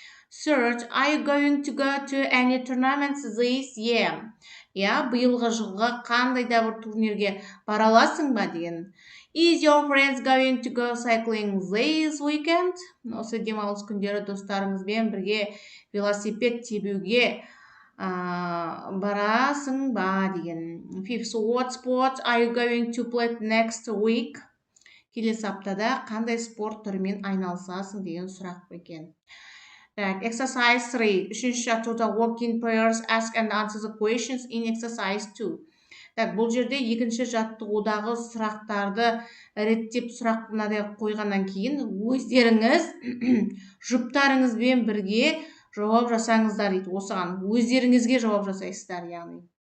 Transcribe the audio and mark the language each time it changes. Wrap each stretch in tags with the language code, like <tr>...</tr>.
<en>Third, are you going to go to any tournaments this year?</en> <kk>Биылғы жылғы қандай да бір турнирге бара аласың ба деген.</kk> <en>Is your friends going to go cycling this weekend?</en> <kk>Осы демалыс күндері достарыңызбен бірге велосипед тебуге барасың ба деген.</kk> <en>Fifth, what sport are you going to play next week?</en> <kk>Келесі аптада қандай спорт түрімен айналысасың деген сұрақ екен.</kk> <en>Exercise 3.</en> <kk>Үшінші жаттығуда</kk> <en>work in pairs, ask and answer the questions in exercise 2.</en> <kk>Бұл жерде екінші жаттығудағы сұрақтарды реттеп сұрақ қойғаннан кейін өздеріңіз жұптарыңызбен бірге жауап жасаңыздар дейді. Осыған өздеріңізге жауап жасайсыздар, яғни.</kk>